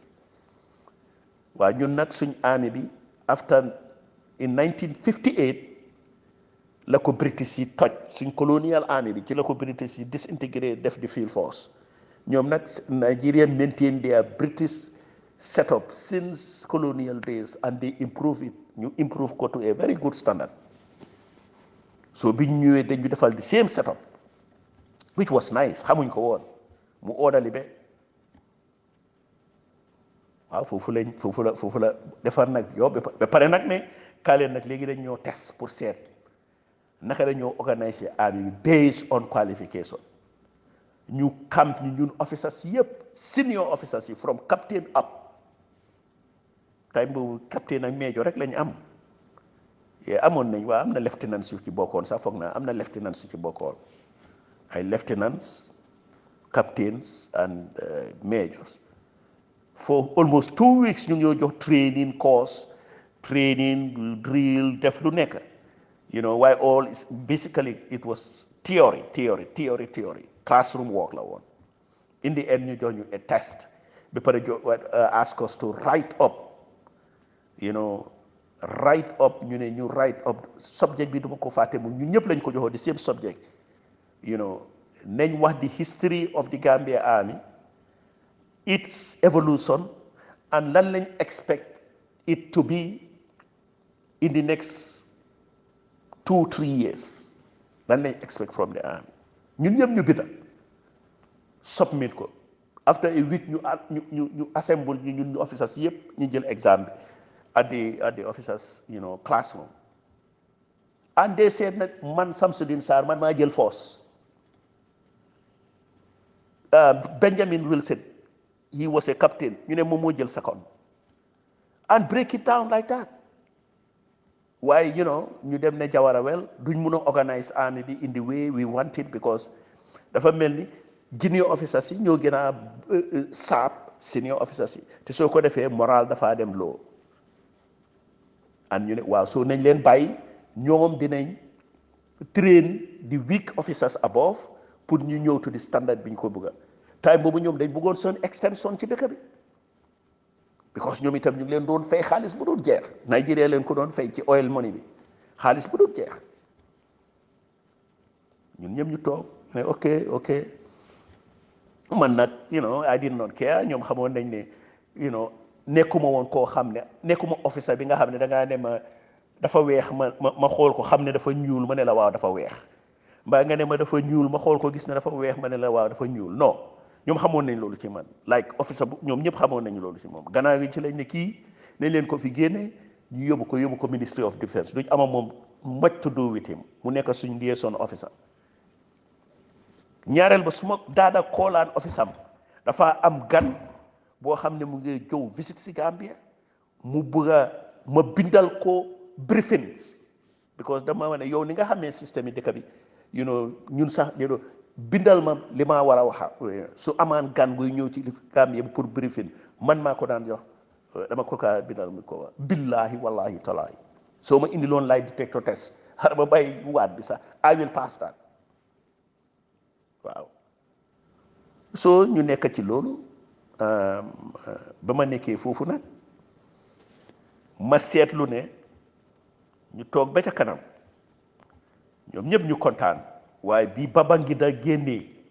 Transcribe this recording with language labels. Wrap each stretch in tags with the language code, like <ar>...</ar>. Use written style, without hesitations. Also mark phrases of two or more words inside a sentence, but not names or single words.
<wo>waaw ñun nag suñ army bi</wo> <en>after in 1958</en> <wo>la ko British yi toj suñ</wo> <en>colonial army</en> <wo>bi ci la ko British yi disintégré def di</wo> <en>field force.</en> <wo>ñoom nag</wo> <en>Nigerian maintain their British setup since colonial days and they improve it,</en> <wo>ñu improve ko</wo> <en>to a very good standard.</en> <wo>so biñ ñëwee dañu defal</wo> <en>the same setup which was nice,</en> <wo>xamuñ ko woon mu orderly be waaw foofu la defar nag yow ba pare nag ne kaaleen nag léegi dañ ñoo test pour seet naka la ñoo organiser army bi</wo> <en>based on qualification.</en> <wo>ñu camp ni ñun officers yëpp</wo> <en>senior officers</en> <wo>yi</wo> <en>from captain up,</en> <wo>time boobu captain ak major rek lañ am. amoon nañ waa am na lieutenants yu ci bokkoon sax foog naa am na lieutenants yu ci bokkoon ay</wo> <en>lieutenants captains and majors. for almost 2 weeks</en> <wo>ñu ngi ñoo jox</wo> <en>training course, training drill</en> <wo>def lu nekk</wo> <en>why all is basically it was theory classroom work</en> <wo>la woon.</wo> <en>in the end</en> <wo>ñu jox ñu a test ba pare</wo> <en>ask us to write up</en> <wo>ñu write up subject bi duma ko fàtte mu ñun ñëpp lañ ko joxoo</wo> <en>the same subject</en> <wo>nañ wax</wo> <en>the history of the Gambia Army, its evolution, and</en> <wo>lan lañ</wo> <en>expect it to be in the next 2-3 years.</en> <wo>lan lañ expect from the army. ñun ñëpp ñu binda submit ko after a week ñu assemble ñun officers yëpp ñu jël exam bi</wo> <en>at the officers classroom, and they said that</en> <wo>man Samsudeen Sarr man maa jël force.</wo> <en>Benjamin Wilson, he was a captain,</en> <wo>ñu ne moom moo jël second,</wo> <en>and break it down like that.</en> <wo>Why ñu dem ne Jawara well duñ mun a organize army bi</wo> <en>in the way we want it, because</en> <wo>dafa mel ni</wo> <en>junior officers</en> <wo>yi ñoo gën a saap</wo> <en>senior officers</en> <wo>yi te soo ko defee moral dafaa dem loo. and ñu ne waaw soo nañ leen bàyyi ñoom dinañ</wo> <en>train the weak officers above</en> <wo>pour ñu ñëw</wo> <en>to the standard</en> <wo>bi ñu ko bëgga. time boobu ñoom dañ bëggoon seen extension ci dëkk bi, because ñoom itam ñu ngi leen doon fay xaalis bu dul jeex. Nigeria leen ko doon fay ci</wo> <en>oil money</en> <wo>bi xaalis bu dul jeex. ñun ñëpp ñu toog ne ok man nag</wo> <en>I did not care.</en> <wo>ñoom xamoon nañ ne nekkuma woon koo xam ne nekkuma officer bi nga xam ne dangaa ne ma dafa weex ma xool ko xam ne dafa ñuul ma ne la waaw dafa weex, mbaa nga ne ma dafa ñuul ma xool ko gis ne dafa weex ma ne la waaw dafa ñuul. non, ñoom xamoon nañ loolu ci man like officer bu ñoom ñëpp xamoon nañu loolu ci moom. gannaaw gi ci lañ ne kii nañ leen ko fi génne ñu yóbbu ko Ministry of Defence, duñ ama moom</wo> <en>much to do with him,</en> <wo>mu nekk suñ</wo> <en>liaison officer.</en> <wo>ñaareel ba suma daada koolaan office am dafa am gan boo xam ne mu ngi jow visite si Gambia mu bëgg a ma bindal ko briefings because dama wane yow ni nga xamee système yi dëkk bi ñun sax bindal ma li ma war a wax su amaan gan guy ñëw ci Gambia bi pour briefing man maa ko daan jox dama ko kaa bindal mi ko</wo> <ar>billahi wallahi talaahi</ar> <wo>soo ma indi loon</wo> <en>lie detector test</en> <wo>xar ma bàyyi waat bi sax</wo> <en>I will pass that</en> <wo>waaw soo ñu nekk ci loolu ba ma nekkee foofu nag ma seetlu ne ñu toog ba ca kanam ñoom ñëpp ñu kontaan waaye bii Babangida génnee</wo>